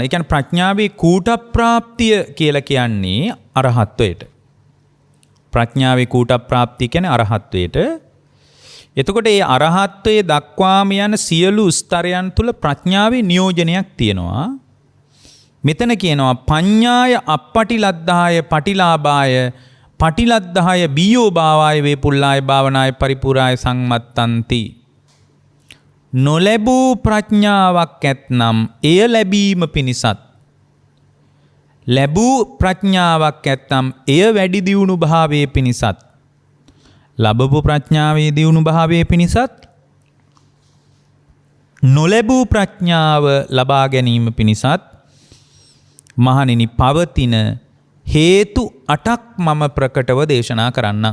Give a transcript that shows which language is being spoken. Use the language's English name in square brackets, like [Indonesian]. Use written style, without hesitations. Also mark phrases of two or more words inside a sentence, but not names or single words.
[Sinhala] ඒ කියන්නේ ප්‍රඥාවේ කූට ප්‍රාප්තිය කියලා කියන්නේ අරහත්වයට. ප්‍රඥාවේ කූට ප්‍රාප්තිය කියන්නේ අරහත්වයට. එතකොට මේ අරහත්වයේ දක්වාම යන සියලු ස්තරයන් තුල ප්‍රඥාවේ නියෝජනයක් තියෙනවා. මෙතන කියනවා [Pali] පඤ්ඤාය අපපටිලද්ධාය පටිලාභාය පටිලද්ධාය බියෝභාවාය වේපුල්ලාය භාවනාය පරිපූර්ණාය සංමත්තන්ති. [Sinhala] නොලැබූ ප්‍රඥාවක් ඇත්නම් එය ලැබීම පිණිසත්, ලැබූ ප්‍රඥාවක් ඇත්නම් එය වැඩි දියුණු භාවයේ පිණිසත්, ලැබපු ප්‍රඥාවේ දියුණු භාවයේ පිණිසත්, නොලැබූ ප්‍රඥාව ලබා ගැනීම පිණිසත් මහණෙනි පවතින හේතු 8ක් මම ප්‍රකටව දේශනා කරන්නම්.